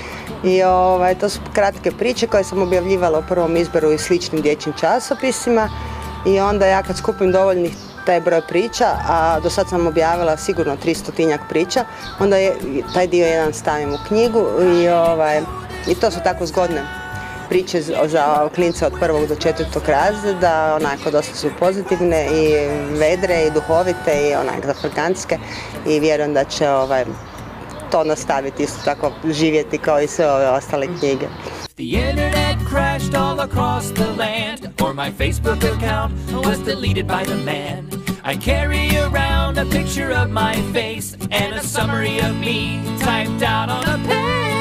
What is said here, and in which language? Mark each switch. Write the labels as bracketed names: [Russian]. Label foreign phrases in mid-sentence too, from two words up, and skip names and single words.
[Croatian] I to su kratke priče koje sam objavljivala u prvom izboru i sličnim dječjim časopisima i onda ja kad skupim dovoljnih taj broj priča, a do sad sam objavila sigurno 300-tinjak priča, onda taj dio jedan stavim u knjigu i to su tako zgodne priče za klince od 1. do 4. razreda, onako dosta su pozitivne i vedre i duhovite i onak zafrkantske i vjerujem da će to nastaviti isto tako živjeti kao i sve ove ostale knjige. [English] The internet crashed all across the land, or my Facebook account was deleted by the man. I carry around a picture of my face and a summary of me typed out on a page.